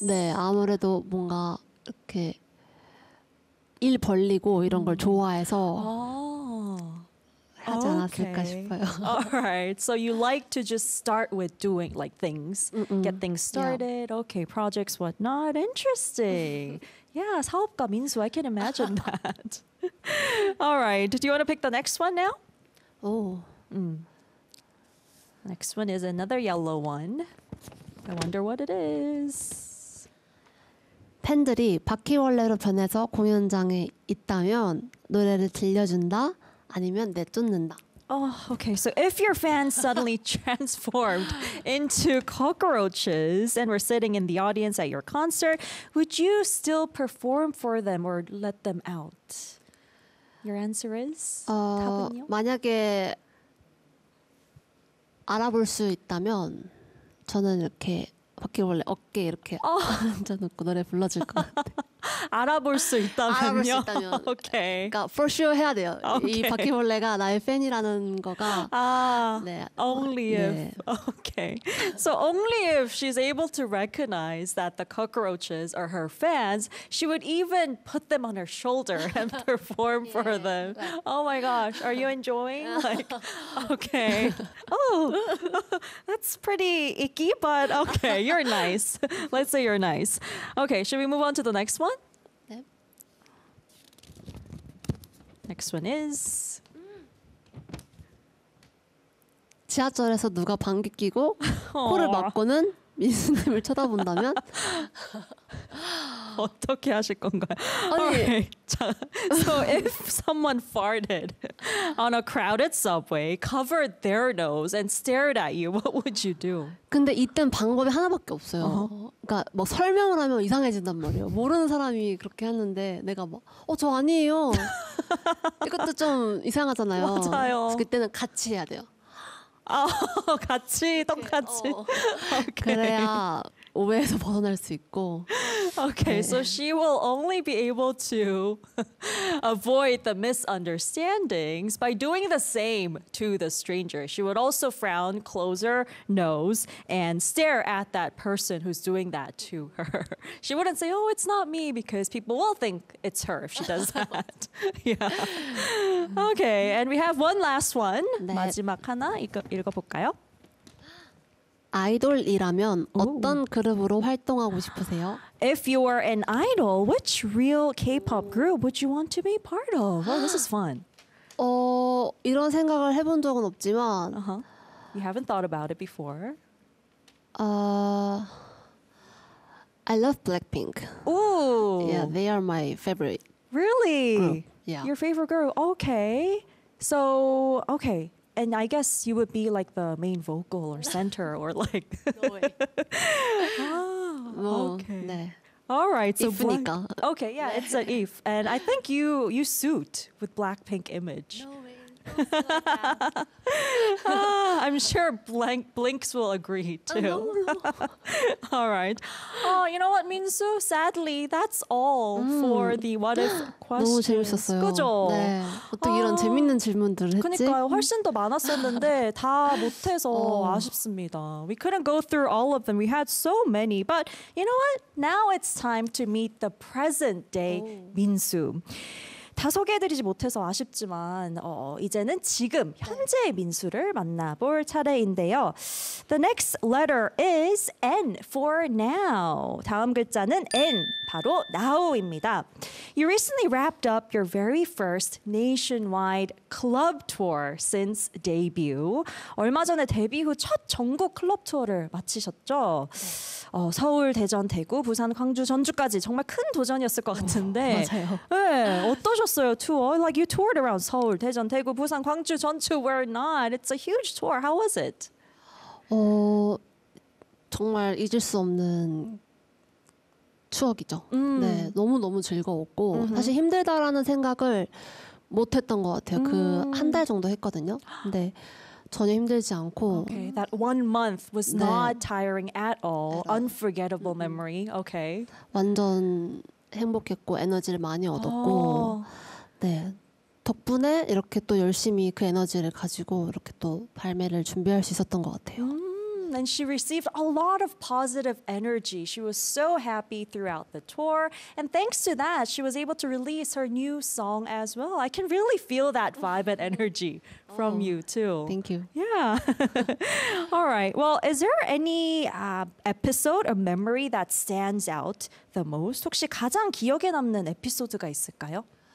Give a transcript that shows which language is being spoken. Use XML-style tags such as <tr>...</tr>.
<ko>네, 아무래도 뭔가 이렇게 일 벌리고 이런 걸 좋아해서 하지 않았을까</ko> <en>okay.</en> <ko>싶어요.</ko> <en>Alright, so you like to just start with doing like things, mm-hmm. get things started, yeah. Okay, projects, whatnot. Interesting. Yeah, 사업가 민수, I can imagine that. Alright, do you want to pick the next one now? Oh. Next one is another yellow one. I wonder what it is.</en> <ko>팬들이 바퀴벌레로 변해서 공연장에 있다면 노래를 들려준다? 아니면 내쫓는다.</ko> <en>Oh, okay. So if your fans suddenly transformed into cockroaches and were sitting in the audience at your concert, would you still perform for them or let them out? Your answer is?</en> <ko>만약에 알아볼 수 있다면 저는 이렇게 바퀴벌레 어깨 이렇게 앉아놓고 노래 불러줄 것 같아요. 알아볼 수 있다면요? 알아볼 수 있다면.</ko> <en>오케이.</en> <ko>그러니까</ko> <en>for sure</en> <ko>해야 돼요.</ko> <en>Okay.</en> <ko>이 바퀴벌레가 나의 팬이라는 거가. 아, 네.</ko> <en>Only if.</en> <ko>네.</ko> <en>Okay. So only if she's able to recognize that the cockroaches are her fans, she would even put them on her shoulder and perform yeah. for them. Oh my gosh. Are you enjoying? Like, okay. Oh, that's pretty icky, but okay. You're nice. Let's say you're nice. Okay. Should we move on to the next one? Next one is</en> <ko>지하철에서 누가 방귀 끼고 코를 막고는 민수님을 쳐다본다면 어떻게 하실 건가요? 아니,</ko> <en>right. So if someone farted on a crowded subway, covered their nose and stared at you, what would you do?</en> <ko>근데 이땐 방법이 하나밖에 없어요. Uh-huh. 그러니까 뭐 설명을 하면 이상해진단 말이에요. 모르는 사람이 그렇게 했는데 내가 막 저 아니에요. 이것도 좀 이상하잖아요. 맞아요. 그때는 같이 해야 돼요. 같이 똑같이.</ko> <en>Okay.</en> <ko>그래야 오해에서 벗어날 수 있고.</ko> <en>Okay,</en> <ko>네.</ko> <en>So she will only be able to avoid the misunderstandings by doing the same to the stranger. She would also frown, close her nose, and stare at that person who's doing that to her. She wouldn't say, oh, it's not me, because people will think it's her if she does that. Yeah. Okay, and we have one last one.</en> <ko>네. 마지막 하나 읽어볼까요? 아이돌이라면 어떤 Ooh. 그룹으로 활동하고 싶으세요?</ko> <en>If you were an idol, which real K-pop group would you want to be part of? Oh, this is fun. 이런 생각을 해본 적은 없지만 uh-huh. You haven't thought about it before. I love Blackpink. Ooh. Yeah, they are my favorite. Really? Group. Yeah. Your favorite group. Okay. So, okay. And I guess you would be like the main vocal or center or like. No way. Oh, well, okay.</en> <ko>네.</ko> <en>All right. So black. Okay. Yeah.</en> <ko>네.</ko> <en>It's an if. And I think you suit with Blackpink image. No way. Ah, I'm sure Blinks will agree too. All right. Oh, you know what, Minsu? Sadly, that's all for the what if.</en> <ko>너무 재밌었어요. 그죠? 네. 어떻게 이런 재밌는 질문들을 했지? 그러니까요. 훨씬 더 많았었는데 다 못해서 아쉽습니다.</ko> <en>We couldn't go through all of them. We had so many. But you know what? Now it's time to meet the present day 민수.</en> <ko>다 소개해드리지 못해서 아쉽지만 이제는 지금 현재 민수를 만나볼 차례인데요.</ko> <en>The next letter is N for now.</en> <ko>다음 글자는 N, 바로 now입니다.</ko> <en>You recently wrapped up your very first nationwide club tour since debut.</en> <ko>얼마 전에 데뷔 후 첫 전국 클럽 투어를 마치셨죠? 서울, 대전, 대구, 부산, 광주, 전주까지 정말 큰 도전이었을 것 같은데 맞아요. 네, 어떠셨어요? 투어?</ko> <en>Like you toured around 서울, 대전, 대구, 부산, 광주, 전주, where not? It's a huge tour. How was it?</en> <ko>정말 잊을 수 없는 추억이죠. 네, 너무너무 즐거웠고 사실 힘들다라는 생각을 못했던 것 같아요. 그 한 달 정도 했거든요. 근데 전혀 힘들지 않고.</ko> <en>Okay, that one month was</en> <ko>네.</ko> <en>not tiring at all. Unforgettable memory. Okay.</en> <ko>완전 행복했고 에너지를 많이 얻었고. Oh. 네. 덕분에 이렇게 또 열심히 그 에너지를 가지고 이렇게 또 발매를 준비할 수 있었던 것 같아요.</ko> <en>And she received a lot of positive energy. She was so happy throughout the tour. And thanks to that, she was able to release her new song as well. I can really feel that vibe and energy from you too. Thank you. Yeah. All right. Well, is there any episode or memory that stands out the most?</en> <ko>혹시 가장 기억에 남는 에피소드가 있을까요?</ko>